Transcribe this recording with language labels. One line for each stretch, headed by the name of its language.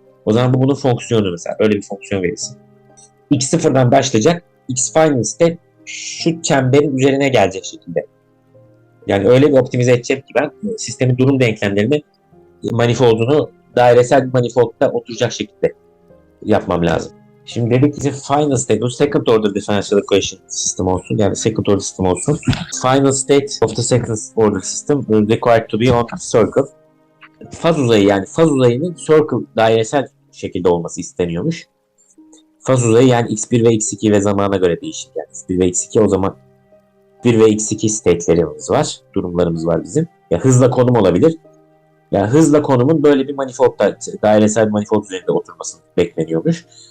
Turkish: O zaman bu bunun fonksiyonu mesela. Öyle bir fonksiyon verirsin. X sıfırdan başlayacak. X final state şu çemberin üzerine gelecek şekilde. Yani öyle bir optimize edeceğim ki ben sistemin durum denklemlerini manifoldunu dairesel bir manifoldda oturacak şekilde yapmam lazım. Şimdi dedik ki final state bu second order differential equation system olsun. Yani second order system olsun.
English: Final state of the second order system required to be on circle.
Turkish: Faz uzayı yani faz uzayının circle dairesel şekilde olması isteniyormuş. Faz uzayı yani x1 ve x2 ve zamana göre değişir. Yani x1 ve x2 o zaman 1 ve x2 state'lerimiz var. Durumlarımız var bizim. Ya hızla konum olabilir. Yani hızla konumun böyle bir manifoldda, dairesel bir manifold üzerinde oturması bekleniyormuş.